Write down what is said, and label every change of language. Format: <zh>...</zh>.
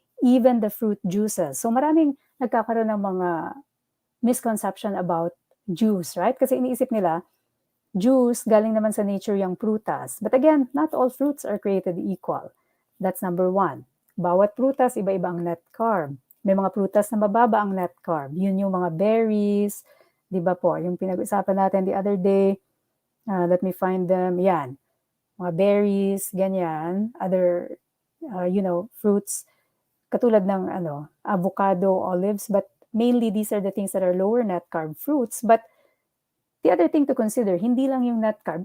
<en>Even the fruit juices. So</en> <tl>maraming nagkakaroon ng mga</tl> <en>misconception about juice, right?</en> <tl>Kasi iniisip nila, juice, galing naman sa nature yung prutas.</tl> <en>But again, not all fruits are created equal. That's number 1.</en> <tl>Bawat prutas, iba-iba ang net carb. May mga prutas na mababa ang net carb. Yun yung mga berries, di ba po? Yung pinag-usapan natin</tl> <en>the other day, let me find them. Yan, mga berries, ganyan, other, fruits,</en> <tl>katulad ng</tl> <en>avocado, olives, but mainly these are the things that are lower net carb fruits. But the other thing to consider,</en> <tl>hindi lang yung</tl> <en>net carb.</en>